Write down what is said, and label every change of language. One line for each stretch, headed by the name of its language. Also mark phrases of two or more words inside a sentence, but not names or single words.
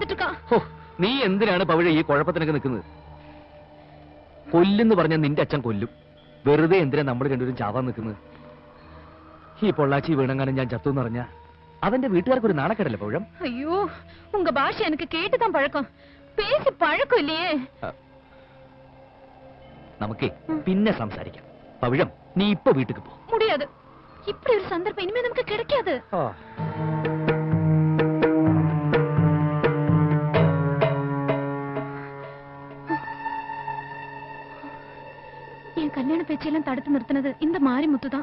Malayalam: നീ എന്തിനാണ് പവിഴ ഈ കുഴപ്പത്തിനൊക്കെ നിൽക്കുന്നത്? കൊല്ലുന്ന് പറഞ്ഞാൽ നിന്റെ അച്ഛൻ കൊല്ലും. വെറുതെ എന്തിനാ നമ്മൾ രണ്ടുപേരും ചാവാൻ നിൽക്കുന്നത്? ഈ പൊള്ളാച്ചി വീണങ്ങാനും ഞാൻ ചത്തു എന്ന് പറഞ്ഞാ അവന്റെ വീട്ടുകാർക്ക് ഒരു നാണക്കേടല്ലേ പവിഴം?
Tamil: ஐயோ உங்க பாஷை எனக்கு கேட்டுதான் பழக்கம். பேசி பழக்கம் இல்லையே.
Malayalam: നമുക്കേ പിന്നെ സംസാരിക്കാം. പവിഴം, നീ ഇപ്പൊ വീട്ടിക്ക് പോ.
Tamil: முடியாது. இப்படி ஒரு சந்தர்ப்பம் இனிமே நமக்கு கிடைக்காது. என் கல்யாண பேச்செல்லாம் தடுத்து நிறுத்தினது இந்த மாரிமுத்து தான்.